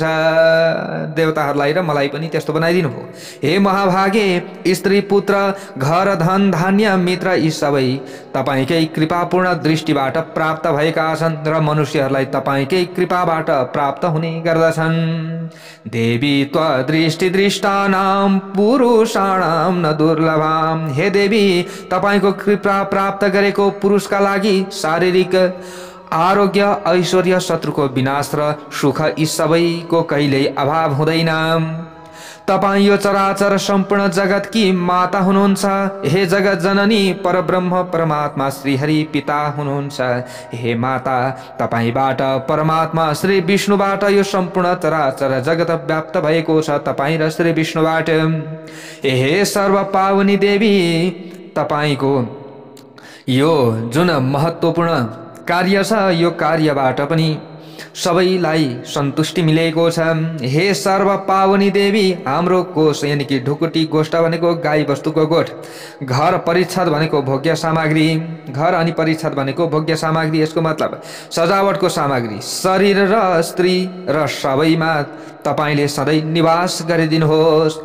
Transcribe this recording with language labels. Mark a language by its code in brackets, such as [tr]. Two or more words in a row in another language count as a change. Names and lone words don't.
[ne] देवताहरूलाई र मलाई पनि त्यस्तो बनाइदिनु भयो। हे महाभागे, स्त्री, पुत्र, घर, धन, धान्य, मित्र यी सबै तपाईकै कृपापूर्ण दृष्टिबाट प्राप्त भएका छन् र मनुष्यहरूलाई तपाईकै कृपाबाट प्राप्त हुने गर्दछन्। [sa] देवी त्वदृष्टि दृष्टानां पुरुषाणां न दुर्लभाम। [ne] हे देवी तपाईको कृपा प्राप्त गरेको पुरुषका लागि शारीरिक आरोग्य, ऐश्वर्य, शत्रुको विनाश र सुख यी सबैको कहिल्यै अभाव हुँदैन। तपाईं यो चराचर सम्पूर्ण जगत की माता हुनुहुन्छ। हे जगत जननी परब्रह्म परमात्मा श्रीहरि पिता हुनुहुन्छ। हे माता तपाईबाट परमात्मा श्री विष्णुबाट यो सम्पूर्ण चराचर जगत व्याप्त भएको छ। तपाईं र श्री विष्णुबाट। हे सर्व पावनी देवी तपाईको यो जुन महत्त्वपूर्ण कार्य छ, यो कार्यबाट पनि सबैलाई सन्तुष्टि मिलेको छ। हे सर्व पावनी देवी हाम्रो कोष यानी कि ढुकुटी, गोष्ठ भनेको गाई वस्तुको गोठ, घर परिच्छद भनेको भोग्य सामग्री, घर अनि परिच्छद भनेको भोग्य सामग्री, यसको मतलब सजावटको सामग्री, शरीर र स्त्री र सबैमा तपाईले सधैँ निवास गरिदिनुहोस्।